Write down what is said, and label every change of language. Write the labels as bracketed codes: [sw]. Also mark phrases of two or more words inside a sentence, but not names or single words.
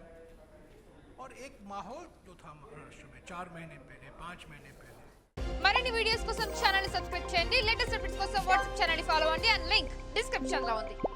[hi] और एक माहौल जो था महाराष्ट्र में 4 महीने पहले, 5 महीने पहले, [te] మరిన్ని వీడియోస్ కోసం ఛానల్ ని సబ్స్క్రైబ్ చేయండి. [en] latest updates [te] కోసం వాట్సాప్ ఛానల్ ని ఫాలో అవ్వండి. [en] and link description [te] లో ఉంది.